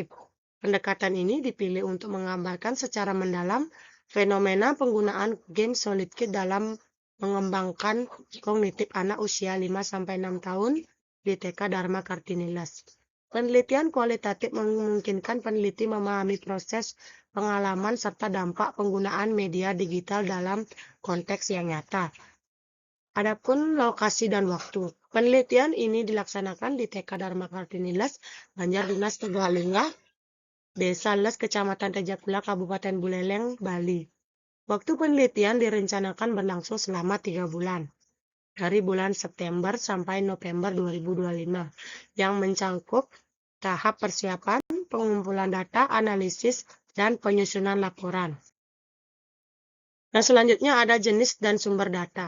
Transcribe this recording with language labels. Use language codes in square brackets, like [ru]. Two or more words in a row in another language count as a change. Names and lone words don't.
[id] Pendekatan ini dipilih untuk menggambarkan secara mendalam fenomena penggunaan game solid kit dalam mengembangkan kognitif anak usia 5-6 tahun di TK Dharma Kartinilas. Penelitian kualitatif memungkinkan peneliti memahami proses pengalaman serta dampak penggunaan media digital dalam konteks yang nyata. Adapun lokasi dan waktu. Penelitian ini dilaksanakan di TK Dharma Kartinilas, Banjar Dinas Tegalingah, Desa Les, Kecamatan Tejakula, Kabupaten Buleleng, Bali. Waktu penelitian direncanakan berlangsung selama 3 bulan, dari bulan September sampai November 2025, yang mencangkup tahap persiapan, pengumpulan data, analisis, dan penyusunan laporan. Nah, selanjutnya ada jenis dan sumber data.